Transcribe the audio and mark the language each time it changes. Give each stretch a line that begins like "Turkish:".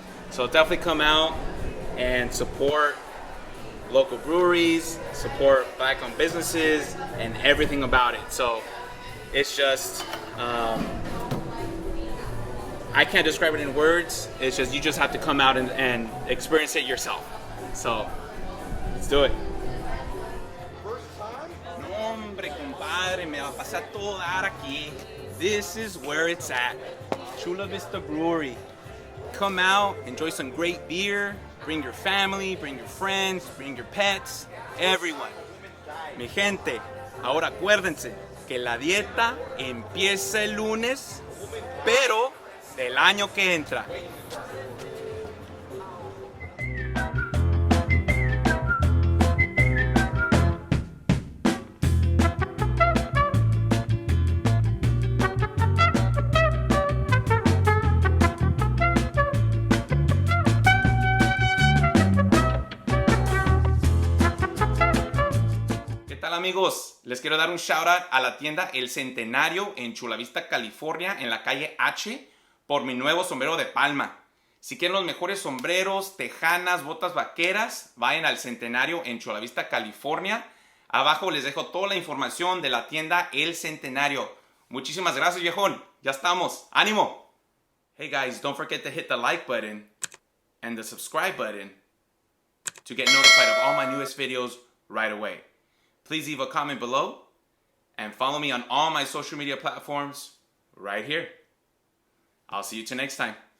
English: So definitely come out and support local breweries, support Black owned businesses, and everything about it. So it's just, I can't describe it in words. It's just, you just have to come out and experience it yourself. So let's do it.
Spanish: No, hombre, compadre, me va a pasar todo dar aquí.
English: This is where it's at. Chula Vista Brewery. Come out, enjoy some great beer, bring your family, bring your friends, bring your pets, everyone.
Spanish: Mi gente, ahora acuérdense que la dieta empieza el lunes, pero del año que entra. Amigos, les quiero dar un
English: shout out
Spanish: a la tienda El Centenario en Chula Vista, California, en la calle H, por mi nuevo sombrero de palma. Si quieren los mejores sombreros, tejanas, botas vaqueras, vayan al Centenario en Chula Vista, California. Abajo les dejo toda la información de la tienda El Centenario. Muchísimas gracias, viejón. Ya estamos. ¡Ánimo!
English: Hey guys, don't forget to hit the like button and the subscribe button to get notified of all my newest videos right away. Please leave a comment below and follow me on all my social media platforms right here. I'll see you till next time.